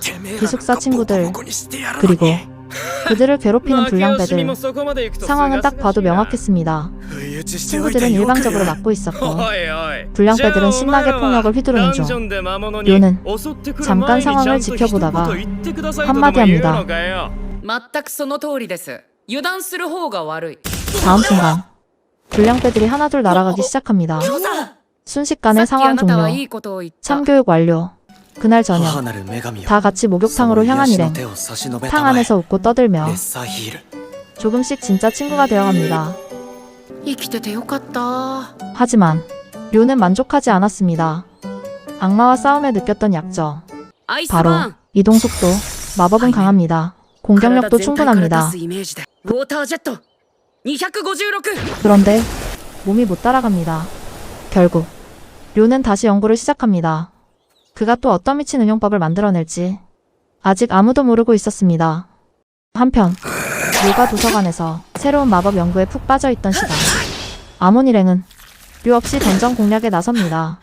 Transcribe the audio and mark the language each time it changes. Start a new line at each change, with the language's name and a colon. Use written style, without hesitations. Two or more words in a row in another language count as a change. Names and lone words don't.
Korean: 기숙사 친구들 그리고 그들을 괴롭히는 불량배들. 상황은 딱 봐도 명확했습니다. 친구들은 일방적으로 막고 있었고 불량배들은 신나게 폭력을 휘두르는 중 료는 잠깐 상황을 지켜보다가 한마디 합니다.
Japanese: 全くその通りです油断する方が悪い
Korean: 다음 순간 불량배들이 하나둘 날아가기 시작합니다. 순식간에 상황 종료. 참교육 완료. 그날 저녁 다 같이 목욕탕으로 향한 일행. 탕 안에서 웃고 떠들며 조금씩 진짜 친구가 되어갑니다.
Japanese: 生きててよかった
Korean: 하지만 료는 만족하지 않았습니다. 악마와 싸움에 느꼈던 약점.
Japanese: アイス
Korean: 바로
Japanese: バーン
Korean: 이동 속도. 마법은 강합니다. 공격력도 충분합니다.
Japanese: ウォータージェット256
Korean: 그런데 몸이 못 따라갑니다. 결국 료는 다시 연구를 시작합니다. 그가 또 어떤 미친 응용법을 만들어낼지 아직 아무도 모르고 있었습니다. 한편 료가 도서관에서 새로운 마법 연구에 푹 빠져있던 시간 아몬 일행은 료 없이 던전 공략에 나섭니다.